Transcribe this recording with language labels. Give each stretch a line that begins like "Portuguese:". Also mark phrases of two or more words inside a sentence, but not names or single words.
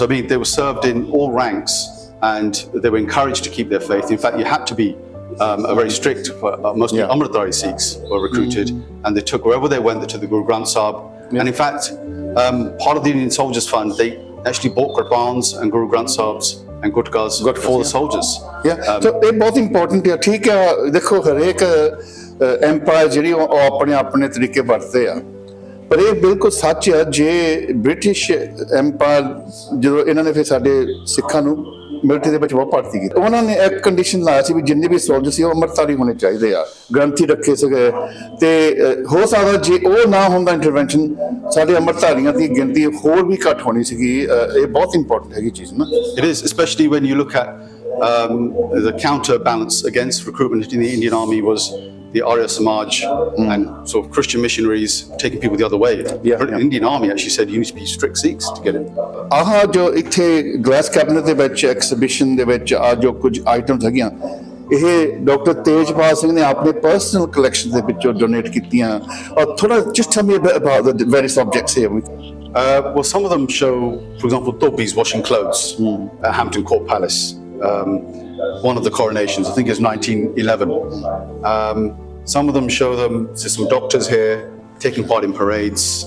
English: I mean, they were served in all ranks, and they were encouraged to keep their faith. In fact, you had to be a very strict, mostly Amritdhari Sikhs were recruited, and they took wherever they went to the Guru Granth Sahib. And in fact, part of the Indian Soldiers Fund, they actually bought Qurbans and Guru Granth Sahibs and Gutkas for the soldiers.
Punjabi: So ਇਹ ਬਹੁਤ ਇੰਪੋਰਟੈਂਟ ਹੈ. ਠੀਕ ਹੈ, ਦੇਖੋ ਹਰੇਕ ਐਮਪਾਇਰ ਜਿਹੜੀ ਉਹ ਆਪਣੇ ਆਪਣੇ ਤਰੀਕੇ ਵਰਤਦੇ ਆ। ਪਰ ਇਹ ਬਿਲਕੁਲ ਸੱਚ ਆ, ਜੇ ਬ੍ਰਿਟਿਸ਼ ਐਮਪਾਇਰ ਜਦੋਂ ਇਹਨਾਂ ਨੇ ਫਿਰ ਸਾਡੇ ਸਿੱਖਾਂ ਨੂੰ ਮਿਲਟਰੀ ਦੇ ਵਿੱਚ ਬਹੁਤ ਭਰਤੀ ਕੀਤੀ, ਉਹਨਾਂ ਨੇ ਇੱਕ ਕੰਡੀਸ਼ਨ ਲਾਇਆ ਸੀ ਵੀ ਜਿੰਨੇ ਵੀ ਸੋਲਜਰ ਸੀ ਉਹ ਅੰਮ੍ਰਿਤਧਾਰੀ ਹੋਣੇ ਚਾਹੀਦੇ ਆ, ਗ੍ਰੰਥੀ ਰੱਖੇ ਸੀਗੇ। ਤੇ ਹੋ ਸਕਦਾ ਜੇ ਉਹ ਨਾ ਹੁੰਦਾ ਇੰਟਰਵੈਂਸ਼ਨ, ਸਾਡੇ ਅੰਮ੍ਰਿਤਧਾਰੀਆਂ ਦੀ ਗਿਣਤੀ ਹੋਰ ਵੀ ਘੱਟ ਹੋਣੀ ਸੀਗੀ। ਇਹ ਬਹੁਤ ਇੰਪੋਰਟੈਂਟ ਹੈਗੀ ਚੀਜ਼ ਨਾ।
English: It is, especially when you look at the counterbalance against recruitment in the Indian Army was the Arya Samaj and sort of Christian missionaries taking people the other way. Yeah. The Indian Army actually said you need to be strict Sikhs to get in.
Punjabi: ਆਹ ਜੋ ਇੱਥੇ
English: glass cabinet
Punjabi: ਦੇ ਵਿੱਚ ਐਕਸੀਬਿਸ਼ਨ ਦੇ ਵਿੱਚ ਆ ਜੋ ਕੁਝ ਆਈਟਮਸ ਹੈਗੀਆਂ, ਇਹ ਡਾਕਟਰ ਤੇਜਪਾਲ ਸਿੰਘ ਨੇ ਆਪਣੇ
English: personal collection
Punjabi: ਦੇ ਵਿੱਚੋਂ ਡੋਨੇਟ ਕੀਤੀਆਂ। ਔਰ ਥੋੜਾ
English: just tell me a bit about the various objects here. Well, some of them show, for example, Dobbies washing clothes at Hampton Court Palace. One of the coronations, I think it's 1911. Some of them show some doctors here taking part in parades.